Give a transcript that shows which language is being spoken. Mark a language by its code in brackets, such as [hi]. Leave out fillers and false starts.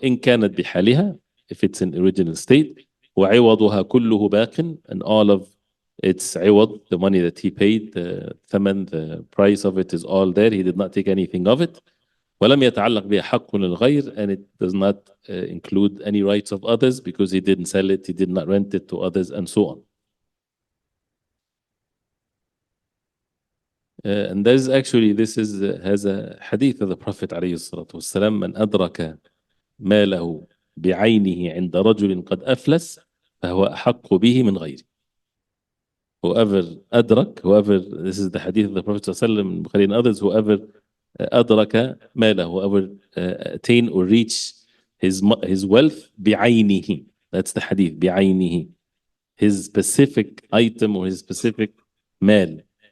[ar] إِنْ كَانَتْ بِحَالِهَا, [en] if it's in original state. [ar] وَعِوَضُهَا كُلُّهُ بَاقٍ, [en] and all of its عوض, the money that he paid, the thaman, the price of it is all there. He did not take anything of it. [ar] وَلَمْ يَتَعَلَّقْ بِهَا حَقٌّ لِلْغَيْرِ, [en] and it does not include any rights of others because he didn't sell it, he did not rent it to others, and so on. And there's actually, this has a hadith of the Prophet [ar] عليه الصلاة والسلام, من أدرك ماله بعينه عند رجل قد أفلس فهو أحق به من غيره. [en] Whoever أدرك, this is the hadith of the Prophet صلى الله عليه وسلم, Bukhari and others, whoever [ar] أدرك ماله, [en] whoever attain or reach his wealth بعينه, that's the hadith, بعينه, his specific item or his specific مال.